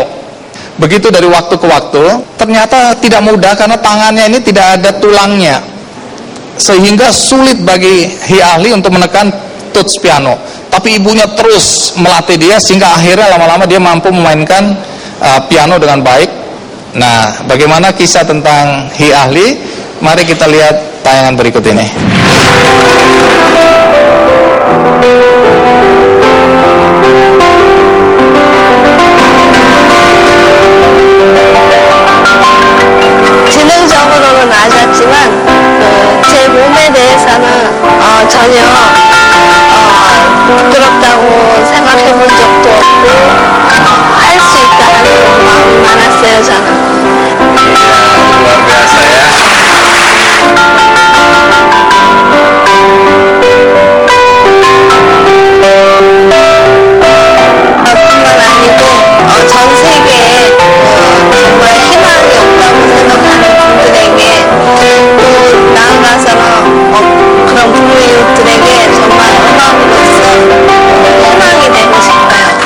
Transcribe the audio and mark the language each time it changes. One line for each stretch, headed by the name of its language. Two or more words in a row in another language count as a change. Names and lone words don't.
Indonesian: Begitu dari waktu ke waktu, ternyata tidak mudah karena tangannya ini tidak ada tulangnya, sehingga sulit bagi Hee Ah-lee untuk menekan tuts piano. Tapi ibunya terus melatih dia sehingga akhirnya lama-lama dia mampu memainkan piano dengan baik. Nah, bagaimana kisah tentang Hee Ah-lee? Mari kita lihat tayangan berikut ini.
Korean: 지능적으로는 아셨지만 제 몸에 대해서는 전혀 부끄럽다고 생각해 본 적도 없고 할 수 있다는 마음이 많았어요, 저는.
Indonesian: Luar biasa ya.
Korean: 뿐만 아니고 전 세계에 정말 희망이 없다고 생각하는 분들에게 또 나아가서는 그런 부모님들에게 정말 음악으로서 희망이 되고 싶어요.